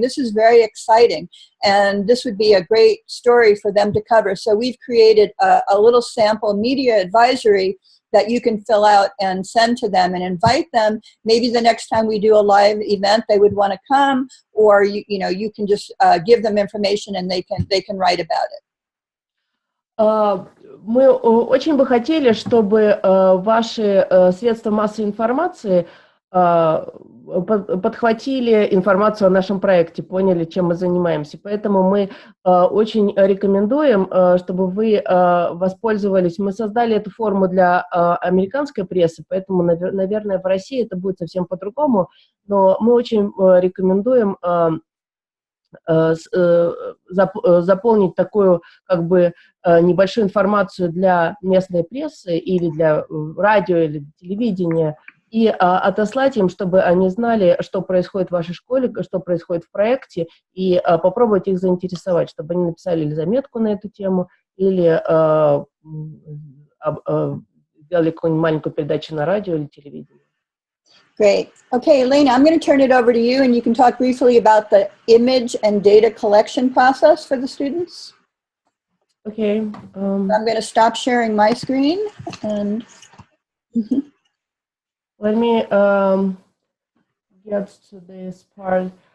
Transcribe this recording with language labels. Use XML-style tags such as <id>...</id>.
<en>This is very exciting, and this would be a great story for them to cover. So we've created a little sample media advisory that you can fill out and send to them and invite them. Maybe the next time we do a live event, they would want to come, or you can just give them information and they can write about it.</en> <ru>Мы очень бы хотели, чтобы ваши средства массовой информации подхватили информацию о нашем проекте, поняли, чем мы занимаемся. Поэтому мы очень рекомендуем, чтобы вы воспользовались. Мы создали эту форму для американской прессы, поэтому, наверное, в России это будет совсем по-другому. Но мы очень рекомендуем заполнить такую как бы небольшую информацию для местной прессы или для радио или телевидения и отослать им, чтобы они знали, что происходит в вашей школе, что происходит в проекте, и попробовать их заинтересовать, чтобы они написали или заметку на эту тему, или сделали какую-нибудь маленькую передачу на радио или телевидении.</ru> <en>Great. Okay, Elena, I'm going to turn it over to you, and you can talk briefly about the image and data collection process for the students. Okay. I'm going to stop sharing my screen, and let me get to this part.</en>